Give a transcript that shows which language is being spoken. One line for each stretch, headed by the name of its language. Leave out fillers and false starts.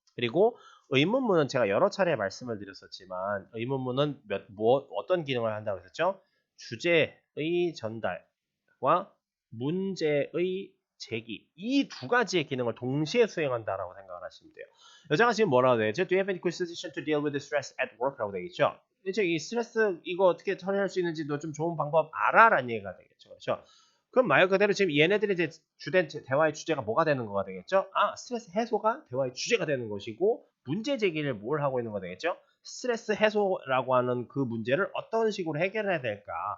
Korean: 그리고 의문문은 제가 여러 차례 말씀을 드렸었지만 의문문은 어떤 기능을 한다고 했었죠? 주제의 전달과 문제의 제기 이 두 가지의 기능을 동시에 수행한다라고 생각을 하시면 돼요. 여자가 지금 뭐라고 되죠?
English: Do you have any good solution to deal with the stress at work
Korean: 라고 되겠죠. 이제 이 스트레스 이거 어떻게 처리할 수 있는지도 좀 좋은 방법 알아라는 얘기가 되겠죠. 그렇죠? 그럼 말 그대로 지금 얘네들이 이제 주된 대화의 주제가 뭐가 되는 거가 되겠죠? 아, 스트레스 해소가 대화의 주제가 되는 것이고 문제 제기를 뭘 하고 있는 거 되겠죠? 스트레스 해소라고 하는 그 문제를 어떤 식으로 해결해야 될까?